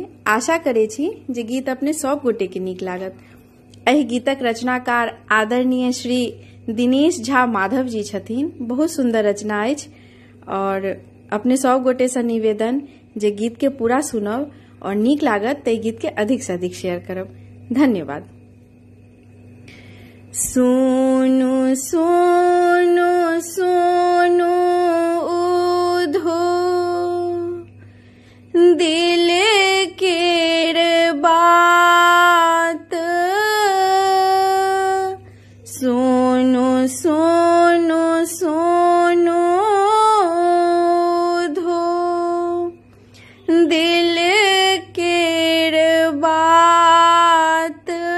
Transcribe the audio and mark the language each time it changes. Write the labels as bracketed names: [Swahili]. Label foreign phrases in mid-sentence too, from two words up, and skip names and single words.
[Maithili] आशा करे छी जे गीत अपने सब गोटे के नीक लागत। एहि गीतक रचनाकार आदरणीय श्री दिनेश झा माधव जी छथिन। बहुत सुंदर रचना अछि और अपने सब गोटे से निवेदन जे गीत के पूरा सुनब और नीक लागत ते गीत के अधिक से अधिक शेयर करब। धन्यवाद। सोनो सोनो सोनो उधो दिल केर बात, सोनो सोनो सोनो उधो दिल केर बात,